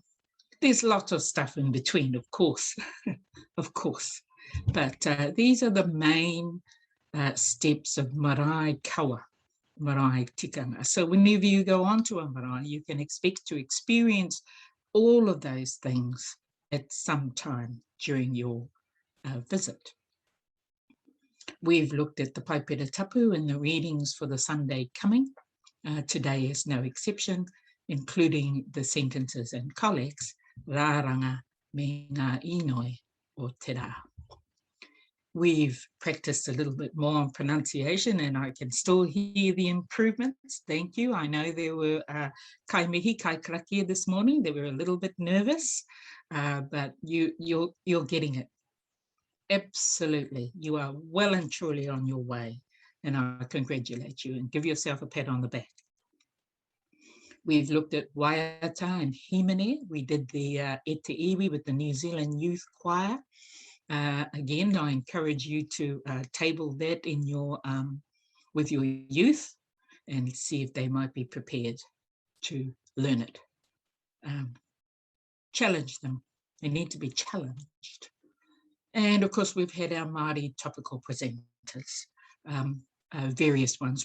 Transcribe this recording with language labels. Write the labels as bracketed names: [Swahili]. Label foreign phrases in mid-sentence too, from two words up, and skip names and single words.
[English] There's lots of stuff in between, of course, of course, but these are the main steps of [Māori] Marae kawa, Marae tikanga. [English] So whenever you go onto a Marae, you can expect to experience all of those things at some time during your visit. We've looked at the [Māori] paipera tapu [English] in the readings for the Sunday coming. Today is no exception, including the sentences and collects, [Māori] rāranga me ngā inoi o te rā. [English] We've practiced a little bit more on pronunciation, and I can still hear the improvements. Thank you. I know there were [Māori] kai mihi, kai karakia [English] this morning. They were a little bit nervous, but you're getting it. Absolutely. You are well and truly on your way, and I congratulate you and give yourself a pat on the back. We've looked at waiata and himene. We did the [Māori] e te iwi [English] with the New Zealand Youth Choir. Again, I encourage you to table that in your with your youth and see if they might be prepared to learn it. Challenge them. They need to be challenged. And of course, we've had our Māori topical presenters, various ones.